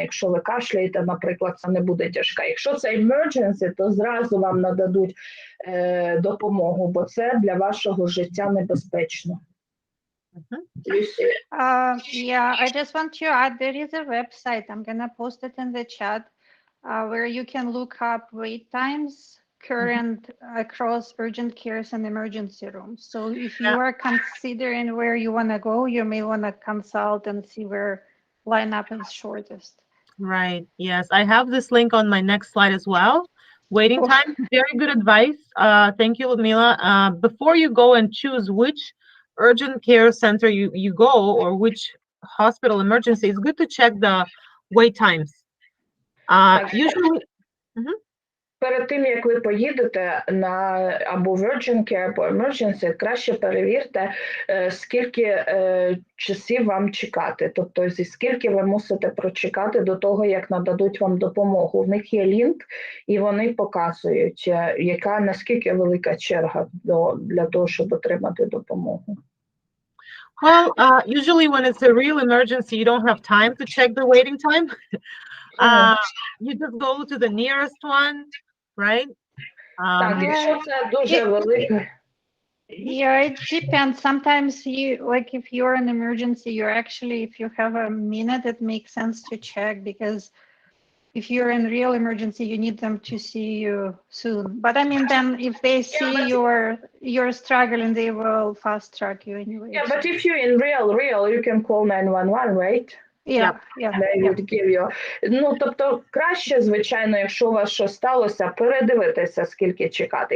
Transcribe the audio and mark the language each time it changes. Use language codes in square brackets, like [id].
[uk] Якщо ви кашляєте, наприклад, це не буде тяжка. Якщо це emergency, то зразу вам нададуть допомогу, бо це для вашого життя небезпечно. [en] Yeah, I just want to add, there is a website, I'm going to post it in the chat, where you can look up wait times current across urgent cares and emergency rooms. So if you are considering where you want to go, you may want to consult and see where lineup is shortest. Right, yes. I have this link on my next slide as well. Waiting time, very good advice. Thank you, Ludmila. Before you go and choose which urgent care center you go or which hospital emergency, it's good to check the wait times. Usually. [uk] Перед тим, як ви поїдете або в urgent care, або emergency, краще перевірте, скільки часів вам чекати. Тобто, скільки ви мусите прочекати до того, як нададуть вам допомогу. В них є лінк, і вони показують, наскільки велика черга для того, щоб отримати допомогу. [en] Well, usually when it's a real emergency, you don't have time to check the waiting time. You just go to the nearest one, right? [uk] Так, якщо це дуже велике. [en] Yeah, it depends. Sometimes like if you're an emergency, if you have a minute, it makes sense to check because if you're in real emergency, you need them to see you soon. But I mean, then if they see you're struggling, they will fast track you anyway. Yeah, but if you're in real, you can call 911, right? Yeah, yeah, They yeah. would give you. [uk] Ну, тобто, краще, звичайно, якщо у вас щось сталося, передивитися, скільки чекати.